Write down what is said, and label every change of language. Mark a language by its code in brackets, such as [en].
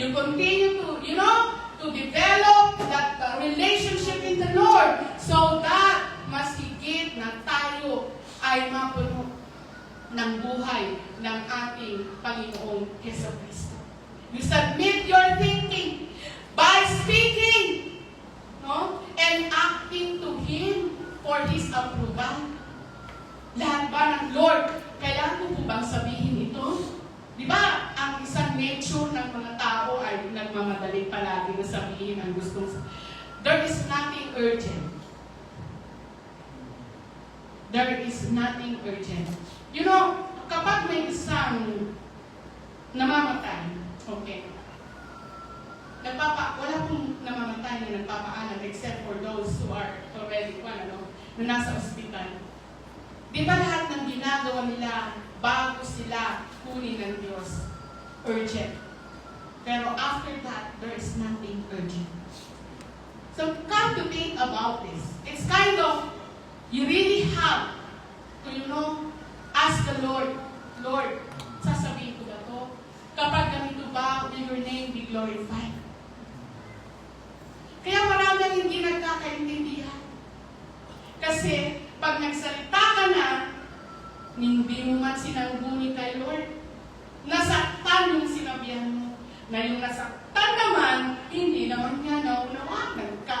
[en] You continue to, to develop that relationship in the Lord so that [tl] mas higit na tayo ay mapuno ng buhay ng ating Panginoong Jesucristo. [en] You submit your thinking by speaking, no? And acting to Him for His approval. [tl] Lahat ba ng Lord, kailangan ko po bang sabihin ito? Di ba, ang isang nature ng mga tao ay nagmamadali palagi na sabihin ang gustong sabihin. [en] There is nothing urgent. There is nothing urgent. [tl] You know, kapag may isang namamatay, okay, wala pong namamatay na nagpapaalam [en] except for those who are already, [tl] na nasa ospital. Di ba lahat ng ginagawa nila bago sila kunin ng Diyos? [en] Urgent. Pero after that, there is nothing urgent. So come to think about this. It's kind of, you really have to, ask the Lord, Lord, [tl] sasabihin ko ba to? Kapag ganito ba, [en] will your name be glorified? [tl] Kaya marami ang hindi nagkakaintindihan. Kasi, pag nagsalita ka na, hindi mo man sinangguni kay Lord. Nasaktan yung sinabihan mo. Na yung nasaktan naman, hindi naman niya naunawanan.